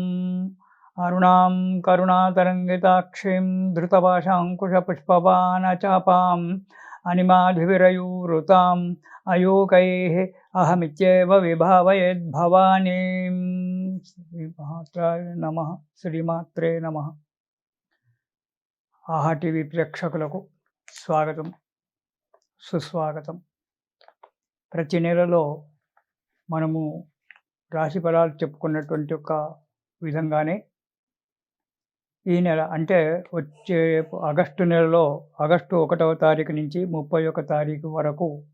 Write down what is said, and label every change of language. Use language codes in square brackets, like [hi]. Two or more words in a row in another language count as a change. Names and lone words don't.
[sa] अरुणां करुणातरङ्गिताक्षीं धृतपाशाङ्कुशपुष्पबाणचापाम् अनिमाधिविरयूरुताम् अयोकैः अहमित्येव विभावयेद्भवानीं। श्रीमात्राय नमः। श्रीमात्रे नमः। [te] ఆహా టీవీ ప్రేక్షకులకు స్వాగతం, సుస్వాగతం. ప్రతి నెలలో మనము రాశి ఫలాలు చెప్పుకున్నటువంటి ఒక విధంగానే ఈ నెల అంటే వచ్చే ఆగస్టు నెలలో ఆగస్టు 1వ తారీఖు నుంచి 31వ తారీఖు వరకు